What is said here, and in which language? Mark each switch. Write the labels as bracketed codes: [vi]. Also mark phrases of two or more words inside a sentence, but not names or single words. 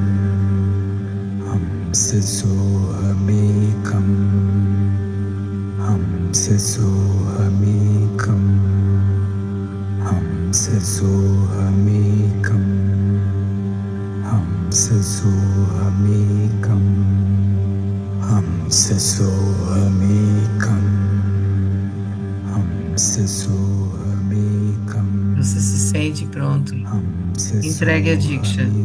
[sa] Hamsa sohamekam, Hamsa sohamekam, Hamsa sohamekam, Hamsa sohamekam, Hamsa sohamekam, Hamsa sohamekam. [pt] Você se sente pronto? Entregue a Diksha.